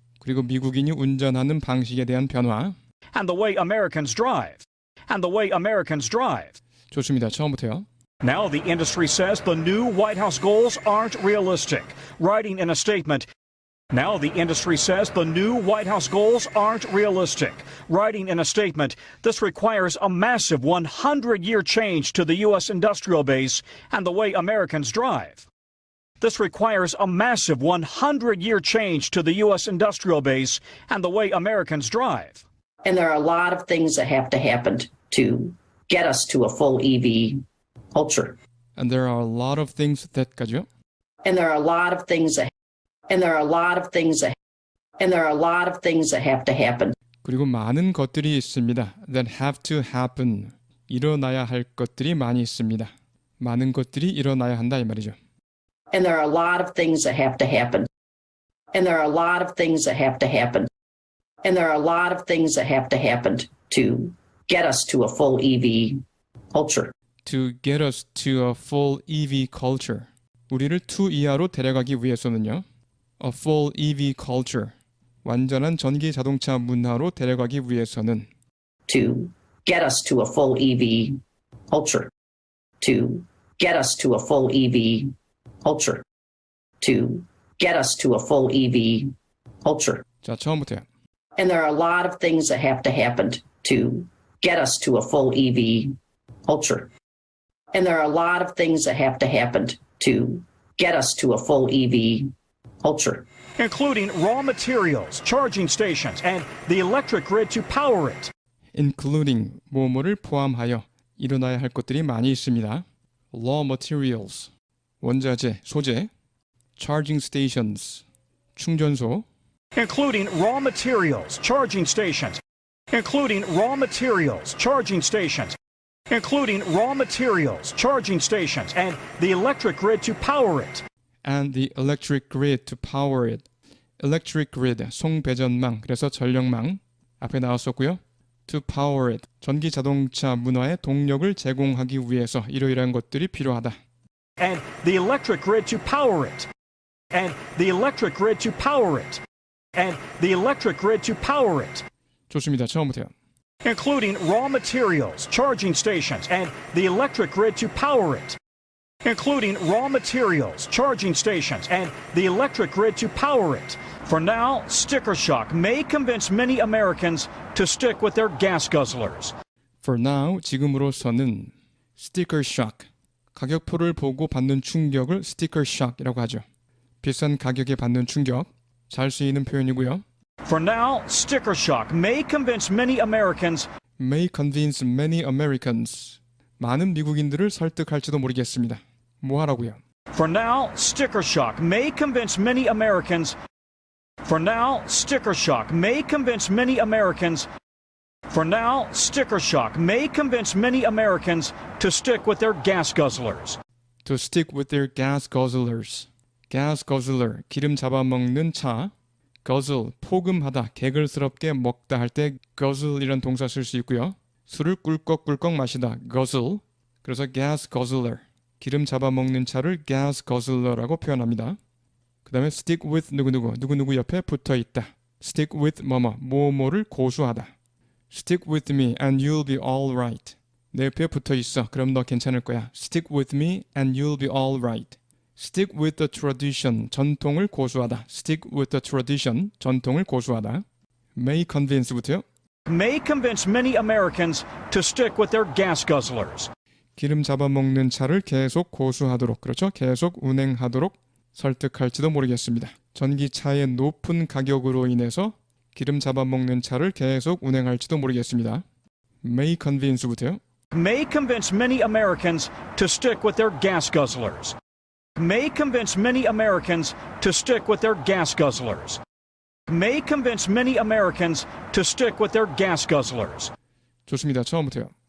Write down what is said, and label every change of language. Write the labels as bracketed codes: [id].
[ko] 그리고 미국인이 운전하는 방식에 대한 변화. [en] And the way Americans drive. And the way Americans drive. [ko] 좋습니다. 처음부터요. [en] Now the industry says the new White House goals aren't realistic. Writing in a statement, now the industry says the new White House goals aren't realistic. Writing in a statement, this requires a massive 100-year change to the U.S. industrial base and the way Americans drive. This requires a massive 100-year change to the U.S. industrial base and the way Americans drive. And there are a lot of things that have to happen to get us to a full EV culture. And there are a lot of things that [ko] 까지요? [en] And there are a lot of things that and there are a lot of things that and there are a lot of things that have to happen. [ko] 그리고 많은 것들이 있습니다. [en] that have to happen. [ko] 일어나야 할 것들이 많이 있습니다. 많은 것들이 일어나야 한다 이 말이죠. [en] And there are a lot of things that have to happen. And there are a lot of things that have to happen. And there are a lot of things that have to happen to get us to a full EV culture. To get us to a full EV culture. [ko] 우리를 2 이하로 데려가기 위해서는요. [en] A full EV culture. [ko] 완전한 전기 자동차 문화로 데려가기 위해서는 [en] To get us to a full EV culture. To get us to a full EV culture. To get us to a full EV culture. [ko] 자, 처음부터요. [en] And there are a lot of things that have to happen to get us to a full EV culture. And there are a lot of things that have to happen to get us to a full EV culture. Including raw materials, charging stations, and the electric grid to power it. including [ko] 뭐뭐를 포함하여 일어나야 할 것들이 많이 있습니다. raw materials, 원자재, 소재, charging stations, 충전소, [en] including raw materials, charging stations, including raw materials, charging stations, including raw materials, charging stations, and the electric grid to power it. And the electric grid to power it. [ko] electric grid, 송배전망, 그래서 전력망 앞에 나왔었고요. [en] to power it, [ko] 전기 자동차 문화에 동력을 제공하기 위해서 이러이러한 것들이 필요하다. [en] And the electric grid to power it. And the electric grid to power it. And the electric grid to power it. [ko] 좋습니다. 처음부터요. [en] Including raw materials, charging stations, and the electric grid to power it. Including raw materials, charging stations, and the electric grid to power it. For now, sticker shock may convince many Americans to stick with their gas guzzlers. For now, [ko] 지금으로서는 sticker shock, 가격표를 보고 받는 충격을 sticker shock이라고 하죠. 비싼 가격에 받는 충격, 잘 쓰이는 표현이고요. [en] For now, sticker shock may convince many Americans may convince many Americans. [ko] 많은 미국인들을 설득할지도 모르겠습니다. 뭐 하라고요? [en] For now, sticker shock may convince many Americans. For now, sticker shock may convince many Americans. For now, sticker shock may convince many Americans to stick with their gas guzzlers. To stick with their gas guzzlers. [ko] gas guzzler, 기름 잡아먹는 차. guzzle, 포금하다, 개걸스럽게 먹다 할 때 guzzle이란 동사 쓸 수 있고요. 술을 꿀꺽꿀꺽 마시다, guzzle. 그래서 gas guzzler, 기름 잡아먹는 차를 gas guzzler라고 표현합니다. 그 다음에 stick with 누구누구 옆에 붙어있다. [en] stick with [ko] 뭐뭐를 고수하다. [en] stick with me and you'll be all right. [ko] 내 옆에 붙어있어. 그럼 너 괜찮을 거야. [en] stick with me and you'll be all right. stick with the tradition, [ko] 전통을 고수하다. [en] stick with the tradition, [ko] 전통을 고수하다. [en] may convince [ko] 부터요. [en] May convince many Americans to stick with their gas guzzlers. [ko] 기름 잡아먹는 차를 계속 고수하도록, 그렇죠? 계속 운행하도록 설득할지도 모르겠습니다. 전기차의 높은 가격으로 인해서 기름 잡아먹는 차를 계속 운행할지도 모르겠습니다. [en] may convince [ko] 부터요. [en] May convince many Americans to stick with their gas guzzlers. May convince many Americans to stick with their gas guzzlers. May convince many Americans to stick with their gas guzzlers. [ko] 좋습니다. 처음부터요.